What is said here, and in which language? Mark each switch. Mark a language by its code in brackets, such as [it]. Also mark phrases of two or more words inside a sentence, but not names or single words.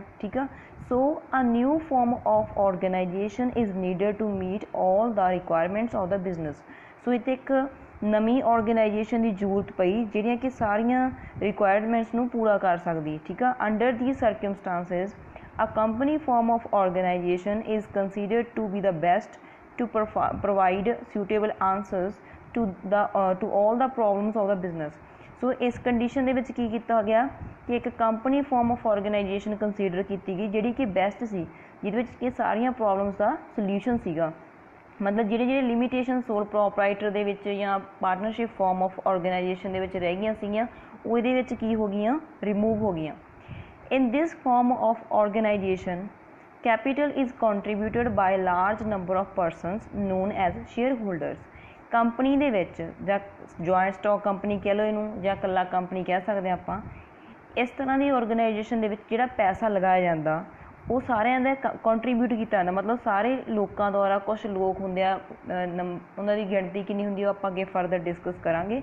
[pa] ਠੀਕ ਆ, [en] so a new form of organization is needed to meet all the requirements of the business. [pa] ਸੋ ਇੱਥੇ ਇੱਕ ਨਵੀਂ ਆਰਗੇਨਾਈਜੇਸ਼ਨ ਦੀ ਜ਼ਰੂਰਤ ਪਈ ਜਿਹੜੀਆਂ ਕਿ ਸਾਰੀਆਂ ਰਿਕੁਆਇਰਮੈਂਟਸ ਨੂੰ ਪੂਰਾ ਕਰ ਸਕਦੀ. ਠੀਕ ਆ, [en] under these circumstances a company form of organization is considered to be the best to provide suitable answers to all the problems of the business. [pa] So इस condition ਦੇ ਵਿੱਚ ਕੀ ਕੀਤਾ ਗਿਆ ਕਿ ਇੱਕ [en] company form of organization [pa] consider ਕੀਤੀ ਗਈ ਜਿਹੜੀ ਕਿ best ਸੀ, ਜਿਹਦੇ ਵਿੱਚ ਕਿ ਸਾਰੀਆਂ problems ਦਾ solution ਸੀਗਾ. ਮਤਲਬ ਜਿਹੜੇ ਲਿਮੀਟੇਸ਼ਨ [en] sole proprietor [pa] ਦੇ ਵਿੱਚ ਜਾਂ [en] partnership form of organization [pa] ਦੇ ਵਿੱਚ ਰਹਿ ਗਈਆਂ ਸੀਗੀਆਂ ਉਹ ਇਹਦੇ ਵਿੱਚ ਕੀ ਹੋ ਗਈਆਂ, ਰਿਮੂਵ ਹੋ ਗਈਆਂ. [en] In this form of organization, capital is contributed by a large number of persons known as shareholders. [pa] ਕੰਪਨੀ ਦੇ ਵਿੱਚ ਜਾਂ [en] joint stock company [pa] ਕਹਿ ਲਓ ਇਹਨੂੰ ਜਾਂ ਇਕੱਲਾ ਕੰਪਨੀ ਕਹਿ ਸਕਦੇ ਆਪਾਂ, ਇਸ ਤਰ੍ਹਾਂ ਦੀ ਆਰਗੇਨਾਈਜੇਸ਼ਨ ਦੇ ਵਿੱਚ ਜਿਹੜਾ ਪੈਸਾ ਲਗਾਇਆ ਜਾਂਦਾ ਉਹ ਸਾਰਿਆਂ ਦਾ ਕੰਟਰੀਬਿਊਟ ਕੀਤਾ ਜਾਂਦਾ. ਮਤਲਬ ਸਾਰੇ ਲੋਕਾਂ ਦੁਆਰਾ, ਕੁਛ ਲੋਕ ਹੁੰਦੇ ਆ ਉਹਨਾਂ ਦੀ ਗਿਣਤੀ ਕਿੰਨੀ ਹੁੰਦੀ ਉਹ ਆਪਾਂ ਅੱਗੇ [en] further discuss [pa] ਕਰਾਂਗੇ.